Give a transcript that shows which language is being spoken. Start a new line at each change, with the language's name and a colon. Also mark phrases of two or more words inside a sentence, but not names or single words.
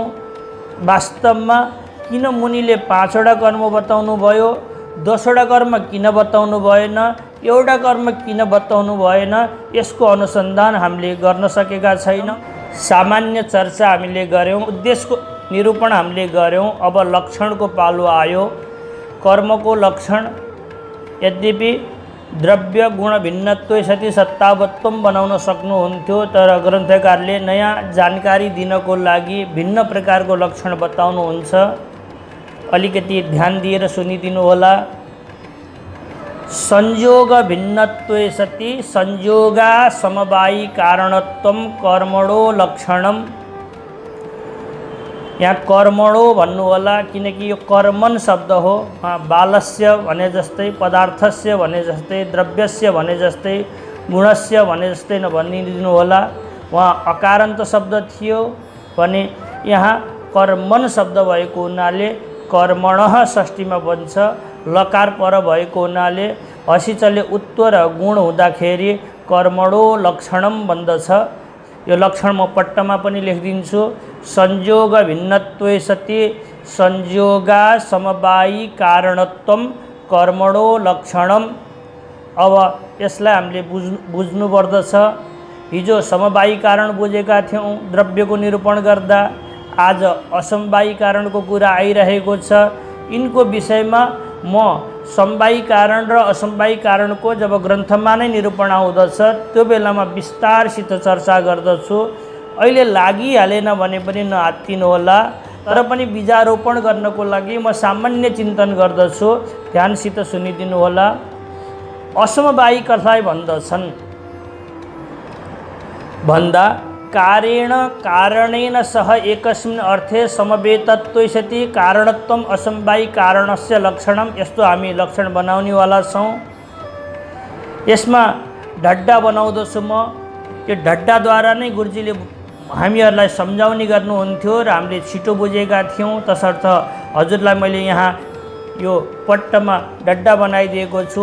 Nepali: वास्तवमा किन मुनिले 5 वटा कर्म बताउनु भयो, 10 वटा कर्म किन बताउनु भएन, एउटा कर्म किन बताउनु भएन, यसको अनुसन्धान हामीले गर्न सकेका छैनौं। सामान्य चर्चा हामीले गर्यौं, उद्देश्यको निरूपण हामीले गर्यौं। अब लक्षणको पालो आयो। कर्मको लक्षण यद्यपि
Sanskrit: द्रव्य गुण भिन्नत्व सति सत्तावत्वम
Nepali: बनाउन सक्नुहुन्थ्यो, तर ग्रन्थकारले नयाँ जानकारी दिनको लागि भिन्न प्रकारको लक्षण बताउनुहुन्छ। अलिकति ध्यान दिएर सुनिदिनु होला।
Sanskrit: संयोग भिन्नत्व सति संयोगा समवायी कारणत्वम कर्मणो लक्षणम।
Nepali: यहाँ कर्मणो भन्नु होला किनकि यो कर्मन शब्द हो। बालस्य भने जस्तै, पदार्थस्य भने जस्तै, द्रव्यस्य भने जस्तै, गुणस्य भने जस्तै नभनिदिनु होला। वहाँ अकारान्त शब्द थियो भने यहाँ कर्मन शब्द भएको हुनाले कर्मणः षष्ठीमा बन्छ। लकार पर भएको हुनाले हसिचले उत्व र गुण हुँदाखेरि
Sanskrit: कर्मणो लक्षणम
Nepali: बन्दछ। यो लक्षण म पट्टमा पनि लेखिदिन्छु।
Sanskrit: संयोग भिन्नत्व सति संयोगा समवायी कारणत्वम कर्मणो लक्षणम।
Nepali: अब यसलाई हामीले बुझ्नु पर्दछ। हिजो समवायी कारण बुझेका थियौं द्रव्यको निरूपण गर्दा, आज असमवायी कारणको कुरा आइरहेको छ। यिनको विषयमा म समवायी कारण र असमवायी कारणको जब ग्रन्थमा नै निरूपण आउँदछ त्यो बेलामा विस्तारसित चर्चा गर्दछु। अहिले लागिहालेन भने पनि नआत्तिनु होला, तर पनि बीजारोपण गर्नको लागि म सामान्य चिन्तन गर्दछु। ध्यानसित सुनिदिनु होला। असमवायी कसलाई भन्दछन् भन्दा
Sanskrit: कार्येण कारणेन सह एकस्मिन् अर्थे समवेतत्व सति कारणत्वम असमवायी कारणस्य लक्षणम।
Nepali: यस्तो हामी लक्षण बनाउनेवाला छौं। यसमा ढड्डा बनाउँदछु म। यो ढड्डाद्वारा नै गुरुजीले हामीहरूलाई सम्झाउने गर्नुहुन्थ्यो र हामीले छिटो बुझेका थियौँ। तसर्थ हजुरलाई मैले यहाँ यो पट्टमा डड्डा बनाइदिएको छु।